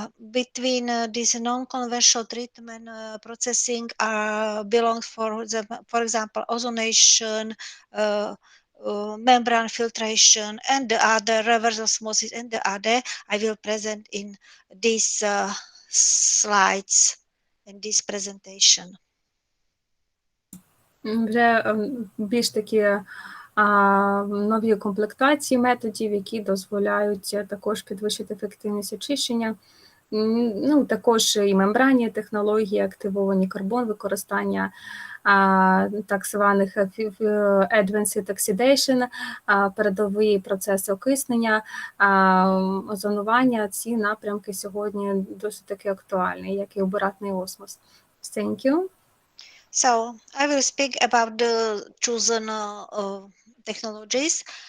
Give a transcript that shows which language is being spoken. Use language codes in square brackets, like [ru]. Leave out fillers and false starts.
[en] Between this non-conventional treatment processing belongs, for example, ozonation, membrane filtration, and the other, reverse osmosis, and the other I will present in these slides in this presentation. [uk] Вже більш такі нові комплектації методів, які дозволяють також підвищити ефективність очищення. Також і мембранні технології, активовані карбон, використання так званих Advanced Oxidation, передові процеси окиснення, озонування. Ці напрямки сьогодні досить таки актуальні, як і обратний осмос. [en] Thank you. So I will speak about the chosen technologies.